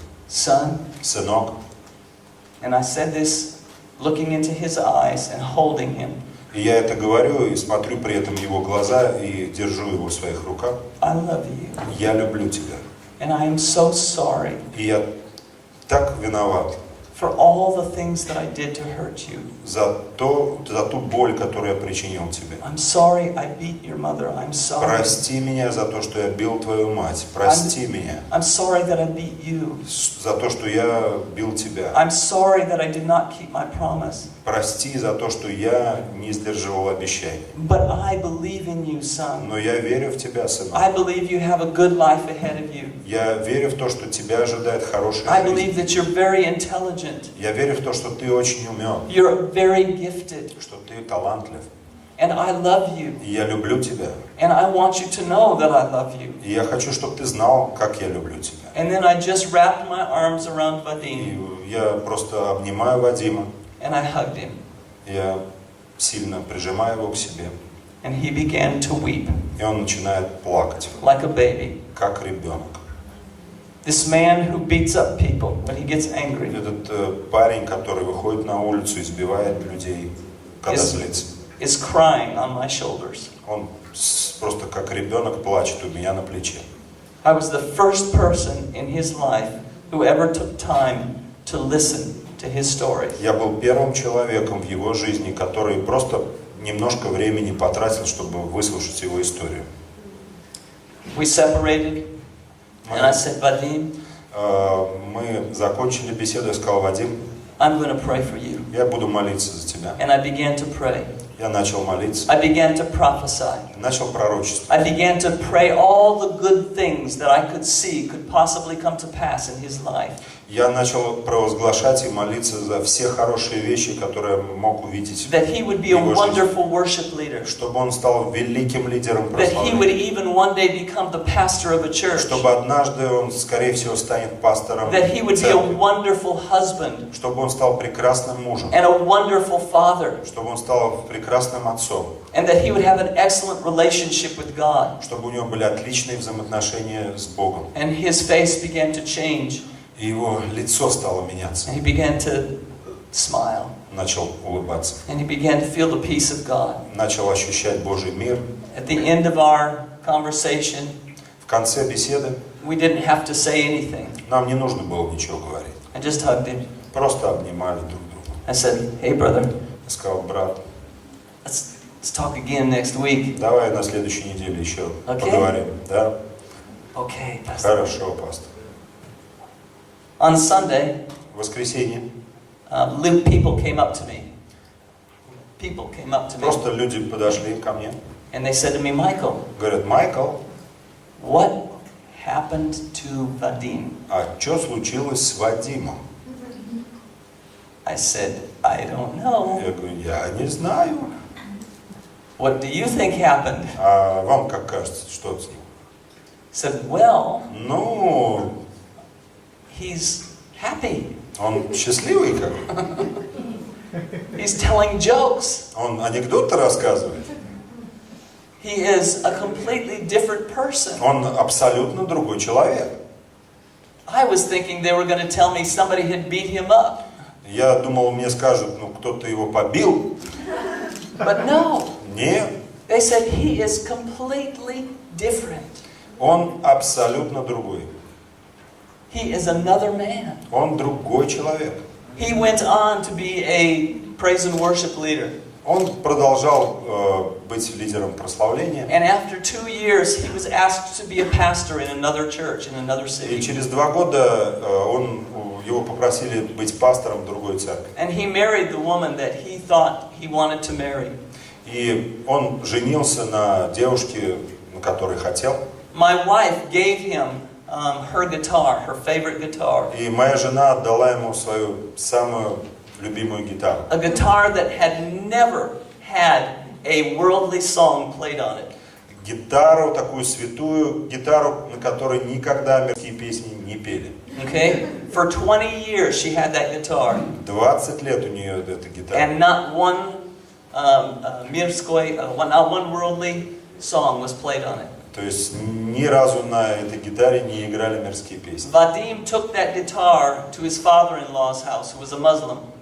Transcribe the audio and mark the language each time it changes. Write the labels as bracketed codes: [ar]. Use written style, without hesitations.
[en] Son, [ru] Сынок, [en] and I said this looking into his eyes and holding him. [ru] и я это говорю и смотрю при этом в его глаза и держу его в своих руках. [en] I love you. [ru] Я люблю тебя. [en] And I am so sorry [ru] И я так виноват [en] for all the things that I did to hurt you. [ru] за ту боль, которую я причинил тебе. [en] I'm sorry I beat your mother. I'm sorry. [ru] Прости меня за то, что я бил твою мать. Прости меня [en] I'm sorry that I beat you. [ru] за то, что я бил тебя. [en] I'm sorry that I did not keep my promise. [ru] Прости за то, что я не сдерживал обещаний. [en] But I believe in you, son. [ru] Но я верю в тебя, сынок. [en] I believe you have a good life ahead of you. [ru] Я верю в то, что тебя ожидает хорошая [en] I [ru] жизнь. [en] believe that you're very intelligent. [ru] Я верю в то, что ты очень умен, [en] You're very gifted. [ru] что ты талантлив. [en] And I love you. [ru] И я люблю тебя. [en] And I want you to know that I love you. [ru] И я хочу, чтобы ты знал, как я люблю тебя. [en] And then I just wrapped my arms around Vadim. [ru] И я просто обнимаю Вадима. [en] And I hugged him. [ru] Я сильно прижимаю его к себе. [en] And he began to weep [ru] И он начинает плакать, [en] like a baby. [ru] как ребенок. [en] This man who beats up people when he gets angry [ru] Этот парень, который выходит на улицу, избивает людей, когда злится. [en] is crying on my shoulders. [ru] Он просто как ребенок плачет у меня на плече. [en] I was the first person in his life who ever took time to listen to his stories. [ru] Я был первым человеком в его жизни, который просто немножко времени потратил, чтобы выслушать его историю. [en] We separated, and I said, Vadim, [ru] Мы закончили беседу, я сказал: Вадим, [en] I'm going to pray for you. [ru] я буду молиться за тебя. [en] And I began to pray. [ru] Я начал молиться, [en] I began to prophesy. [ru] начал пророчествовать. [en] I began to pray all the good things that I could see could possibly come to pass in his life. [ru] Я начал провозглашать и молиться за все хорошие вещи, которые я мог увидеть в [en] That he would be a [ru] его жизни. [en] wonderful worship leader. [ru] Чтобы он стал великим лидером [en] That he would [ru] прославления. [en] even one day become the pastor of a church. [ru] Чтобы однажды он, скорее всего, станет пастором [en] That he would be a [ru] церкви. [en] wonderful husband [ru] Чтобы он стал прекрасным мужем. [en] and a wonderful father. [ru] Чтобы он стал прекрасным отцом. [en] And that he would have an excellent relationship with God. [ru] Чтобы у него были отличные взаимоотношения с Богом. [en] And his face began to change. [ru] И его лицо стало меняться. [en] And he began to smile. [ru] Начал улыбаться. [en] And he began to feel the peace of God. [ru] Начал ощущать Божий мир. [en] At the end of our conversation, [ru] В конце беседы [en] we didn't have to say anything. [ru] нам не нужно было ничего говорить. [en] I just hugged him. [ru] Просто обнимали друг друга. [en] I said, hey brother, [ru] Я сказал: брат, [en] let's talk again next week. [ru] давай на следующей неделе еще [en] Окей? [ru] поговорим. Да? [en] Okay, pastor. [ru] Хорошо, пастор. [en] On Sunday, [ru] В воскресенье [en] people came up to me. People came up to me. [ru] просто люди подошли ко мне. [en] And they said to me, Michael, [ru] Говорят: Майкл, [en] what happened to Vadim? [ru] а что случилось с Вадимом? [en] I said, I don't know. [ru] Я говорю: я не знаю. [en] What do you think happened? [ru] А вам как кажется, что с ним? [en] I said, well, [ru] Ну, [en] he's happy. [ru] он счастливый как бы. [en] He's telling jokes. [ru] Он анекдоты рассказывает. [en] He is a completely different person. [ru] Он абсолютно другой человек. [en] I was thinking they were going to tell me somebody had beat him up. [ru] Я думал, мне скажут: ну, кто-то его побил. [en] But no. [ru] Нет, [en] They said he is completely different. [ru] он абсолютно другой. [en] He is another man. [ru] Он другой человек. [en] He went on to be a praise and worship leader. [ru] Он продолжал быть лидером прославления. [en] And after 2 years, he was asked to be a pastor in another church, in another [ru] И [en] city. [ru] через 2 года его попросили быть пастором в другой церкви. [en] And he married the woman that he thought he wanted to marry. [ru] И он женился на девушке, на которой хотел. [en] My wife gave him her guitar, her favorite guitar. [ru] И моя жена отдала ему свою самую любимую гитару. [en] A guitar that had never had a worldly song played on it. [ru] Гитару, такую святую гитару, на которой никогда мирские песни не пели. [en] Okay? For 20 years she had that guitar. [ru] 20 лет у нее эта гитара. [en] And not one not one worldly song was played on it. [ru] То есть ни разу на этой гитаре не играли мирские песни. [en] Vadim took that guitar to his father-in-law's house, who was a Muslim.